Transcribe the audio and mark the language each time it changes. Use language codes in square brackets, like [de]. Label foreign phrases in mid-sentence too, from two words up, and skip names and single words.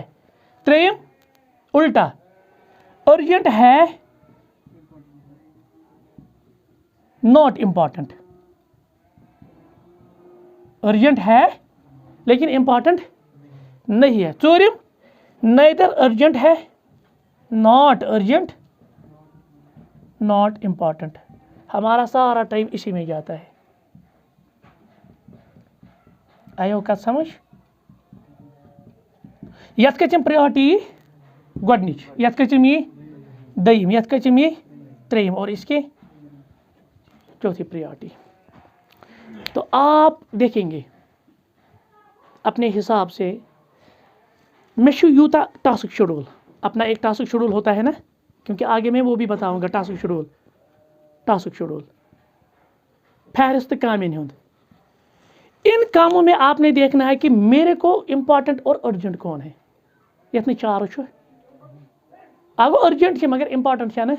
[hi] त्रीम उल्टा, अर्जेंट है [en] not important, [hi] अर्जेंट है लेकिन इंपॉर्टेंट नहीं है. चोरिम [en] neither urgent [hi] है, [en] not urgent, not important. [hi] हमारा सारा टाइम इसी में जाता है. [ks] आयो कत समझ. यथ कचम प्रायोरिटी गोडनिच, यथ कचम ये दयम, यथ कचम ये त्रेम, [hi] और इसके चौथी प्रायोरिटी. तो आप देखेंगे अपने हिसाब से मे यूता [en] task schedule, [hi] अपना एक [en] task schedule [hi] होता है ना, क्योंकि आगे मैं वो भी बताऊंगा [en] task schedule [hi] फहरिस्त कामें हुंद। इन कामों में आपने देखना है कि मेरे को इम्पॉर्टेंट और अर्जेंट कौन है। यह चार अब अर्जेंट है मगर इम्पॉर्टेंट है ना।